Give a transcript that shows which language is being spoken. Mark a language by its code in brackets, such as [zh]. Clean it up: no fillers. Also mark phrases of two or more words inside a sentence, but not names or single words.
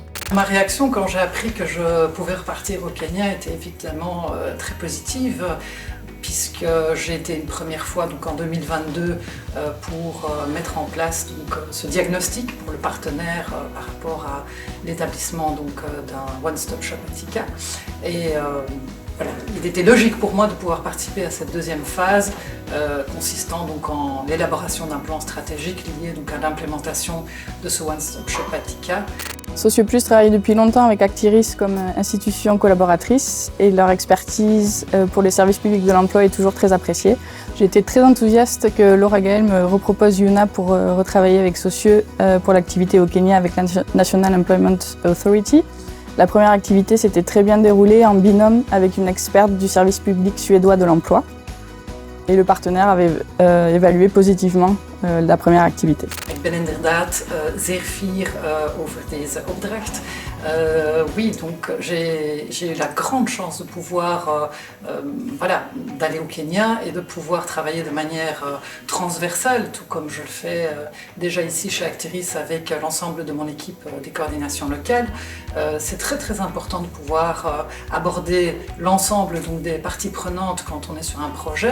[fr] Ma réaction quand j'ai appris que je pouvais repartir au Kenya était évidemment très positive, puisque j'ai été une première fois donc en 2022 pour mettre en place donc, ce diagnostic pour le partenaire par rapport à l'établissement d'un [en] one-stop shop [fr] à Thika. Et voilà, il était logique pour moi de pouvoir participer à cette deuxième phase consistant donc en l'élaboration d'un plan stratégique lié donc à l'implémentation de ce [en] one-stop shop [fr] à Thika. Socioplus travaille depuis longtemps avec Actiris comme institution collaboratrice et leur expertise pour les services publics de l'emploi est toujours très appréciée. J'ai été très enthousiaste que Laura Gaëlle me repropose Yuna pour retravailler avec Socio pour l'activité au Kenya avec la National Employment Authority. La première activité s'était très bien déroulée en binôme avec une experte du service public suédois de l'emploi. Et le partenaire avait évalué positivement la première activité. [nl] Ik ben inderdaad zeer fier over deze opdracht. [fr] Oui, donc j'ai eu la grande chance de pouvoir d'aller au Kenya et de pouvoir travailler de manière transversale, tout comme je le fais déjà ici chez Actiris avec l'ensemble de mon équipe des coordinations locales. C'est très important de pouvoir aborder l'ensemble des parties prenantes quand on est sur un projet.